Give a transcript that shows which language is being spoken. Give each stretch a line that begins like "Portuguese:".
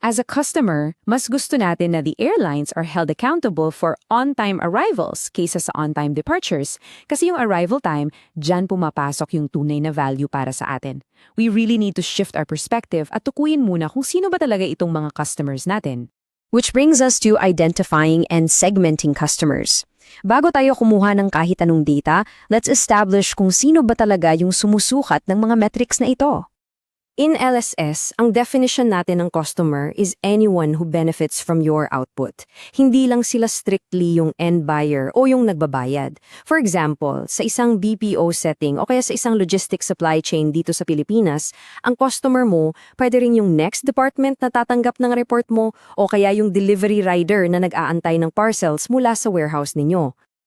English: As a customer,
Filipino: mas gusto natin na
English: the airlines are held accountable for on-time arrivals
Filipino: kaysa sa
English: on-time departures.
Filipino: Kasi yung arrival time, dyan pumapasok yung tunay na value para sa atin.
English: We really need to shift our perspective
Filipino: at tukuyin muna kung sino ba talaga itong mga customers natin.
English: Which brings us to identifying and segmenting customers.
Filipino: Bago tayo kumuha ng kahit anong data,
English: let's establish
Filipino: kung sino ba talaga yung sumusukat ng mga metrics na ito.
English: In LSS, ang definition natin ng customer is anyone who benefits from your output.
Filipino: Hindi lang sila strictly yung end buyer o yung nagbabayad. For example, sa isang BPO setting o kaya sa isang logistics supply chain dito sa Pilipinas, ang customer mo pwede rin yung next department na tatanggap ng report mo o kaya yung delivery rider na nag-aantay ng parcels mula sa warehouse ninyo.